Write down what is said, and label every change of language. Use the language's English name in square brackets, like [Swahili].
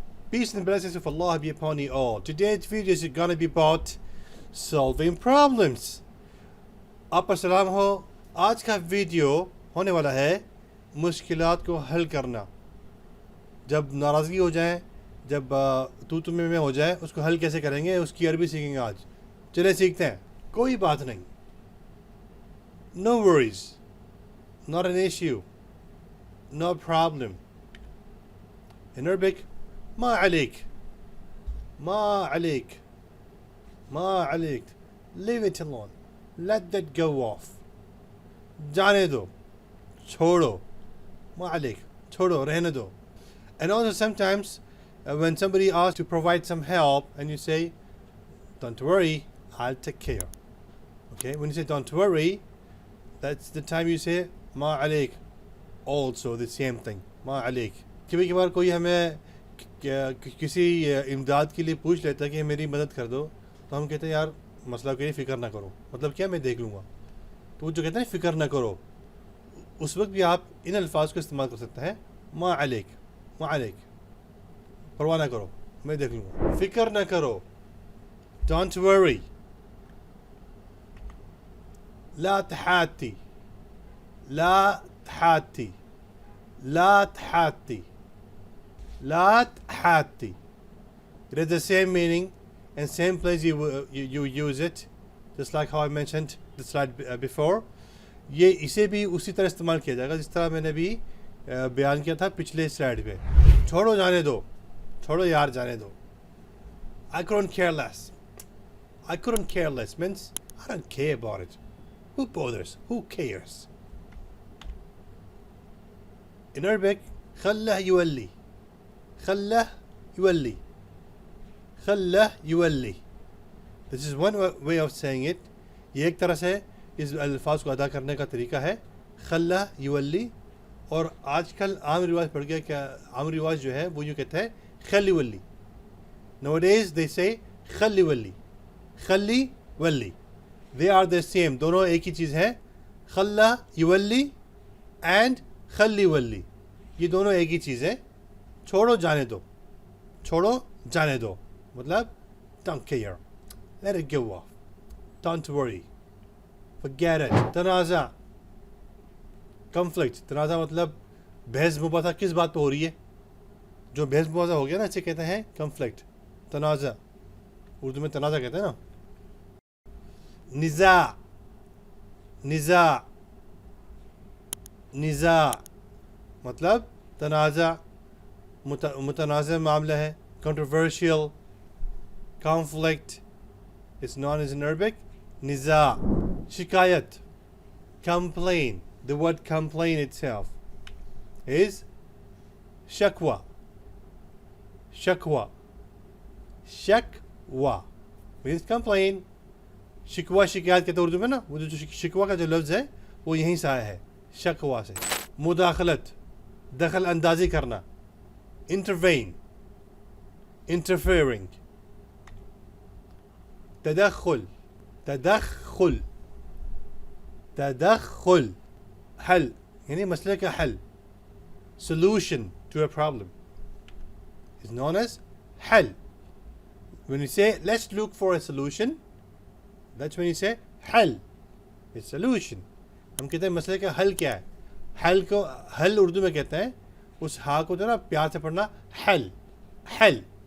[English] Peace and blessings of Allah be upon you all. Today's video is gonna be about solving problems. [Hindi] आपका सलाम हो. आज का video होने वाला है मुश्किलात को हल करना. जब नाराज़गी हो जाए, जब तू में हो जाए, उसको हल कैसे करेंगे, उसकी अरबी सीखेंगे आज. चले सीखते हैं. कोई बात नहीं. [English] No worries. Not an issue. No problem. In Arabic, [Arabic] ما عليك, ما عليك, ما عليك. [English] Leave it alone. Let that go off. [Hindi] जाने दो, छोड़ो. [Arabic] ما عليك, [Hindi] छोड़ो, रहने दो. [English] And also sometimes when somebody asks to provide some help and you say, don't worry, I'll take care. Okay, when you say don't worry, that's the time you say [Arabic] ما عليك. [English] Also the same thing. [Arabic] ما عليك. [Hindi] कभी कभार कोई हमें किसी इमदाद के लिए पूछ लेता है कि मेरी मदद कर दो, तो हम कहते हैं यार मसला के लिए फ़िक्र ना करो. मतलब क्या, मैं देख लूँगा. तो वो जो कहते हैं फ़िक्र ना करो, उस वक्त भी आप इन अल्फाज को इस्तेमाल कर सकते हैं. [Arabic] मा अलैक, मा अलैक, [Hindi] परवाह ना करो, मैं देख लूँगा. फ़िक्र ना करो, [English] Don't worry. [Arabic] ला तहाती, ला तहाती, ला तहाती, لا تحاتي. [English] It has the same meaning and same place you use it, just like how I mentioned the slide before. [Hindi] ये इसे भी उसी तरह इस्तेमाल किया जाएगा जिस तरह मैंने भी बयान किया था पिछले स्लाइड पे. छोड़ो, जाने दो, छोड़ो यार, जाने दो. [English] I couldn't care less. I couldn't care less means I don't care about it. Who bothers? Who cares? In Arabic, [Arabic] خله يولي, خله يولي, خله يولي. [English] This is one way of saying it. [Hindi] ये एक तरह से इस अल्फाज को अदा करने का तरीका है, खल्ला युवल्ली. और आजकल आम रिवाज पड़ गया, क्या आम रिवाज जो है वो यूँ कहता है खली वल्ली. [English] Nowadays they say खली वल्ली, खली वल्ली. They are the same. [Hindi] दोनों एक ही चीज़ है. खल्ला युवल्ली एंड खली वल्ली, ये दोनों एक ही चीज़ है. छोड़ो, जाने दो, छोड़ो, जाने दो. [English] मतलब don't care, let it go off, don't worry, forget it. [Hindi] तनाज़ा, conflict. तनाज़ा मतलब बहस मुबासा किस बात पे हो रही है. जो बहस मुबासा हो गया ना, इसे कहते हैं conflict, तनाज़ा. उर्दू में तनाज़ा कहते हैं ना. निज़ा, निज़ा, निज़ा मतलब तनाज़ा, मुतनाज़ मामला है. [English] Controversial, conflict is known as in Arabic niza. Shikayat, complain. The word complain itself is shakwa, shakwa, shakwa means complain. [Hindi] शिकवा शिकायत कहते हैं उर्दू में ना. वो जो शिकवा का जो लफ्ज़ है वो यहीं से आया है, शकवा से. मुदाखलत, दखल अंदाजी करना. [English] intervene, interfering. [Arabic] तदखल, तदखल, तदखल. [Hindi] हल यानी मसले का हल. [English] solution to a problem is known as hal. When you say let's look for a solution, that's when you say hal, it's solution. [Hindi] हम कहते हैं मसले का हल क्या है. हल को हल उर्दू में कहते हैं उस हा को जो ना प्यार से पढ़ना, हल, हल.